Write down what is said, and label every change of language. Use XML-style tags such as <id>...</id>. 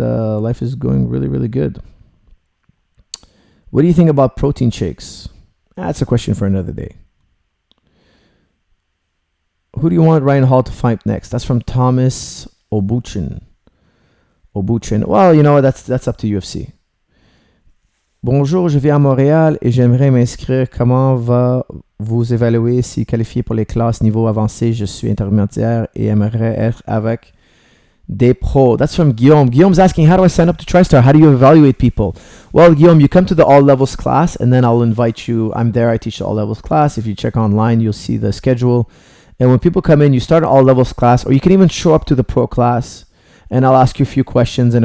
<en>Life is going really, really good. What do you think about protein shakes? That's a question for another day. Who do you want Ryan Hall to fight next? That's from Thomas Obuchin. Well, that's up to UFC.</en> <fr>Bonjour, je vis à Montréal et j'aimerais m'inscrire. Comment va-vous évaluer si qualifié pour les classes niveau avancé? Je suis intermédiaire et aimerais être avec des pros.</fr> <en>That's from Guillaume. Guillaume's asking, how do I sign up to Tristar? How do you evaluate people? Well, Guillaume, you come to the all levels class, and then I'll invite you. I'm there. I teach the all levels class. If you check online, you'll see the schedule. And when people come in, you start an all levels class, or you can even show up to the pro class, and I'll ask you a few questions.</en>